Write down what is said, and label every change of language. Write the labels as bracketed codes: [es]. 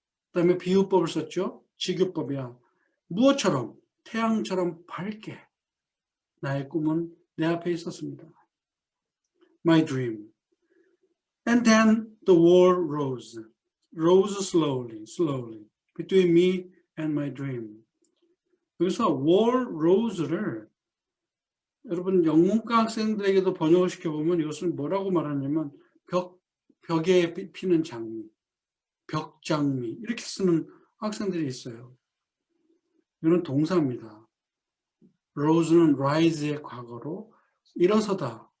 [ko] 그 다음에 비유법을 썼죠. 직유법이야. 무엇처럼? 태양처럼 밝게 나의 꿈은 내 앞에 있었습니다. [en] My dream. And then the wall rose slowly, slowly, between me and my dream. [ko] 여기서 wall rose를 여러분 영문과 학생들에게도 번역을 시켜보면 이것을 뭐라고 말하냐면 벽에 피는 장미, 벽장미 이렇게 쓰는 학생들이 있어요. 이거는 동사입니다. rose는 rise의 과거로 일어서다,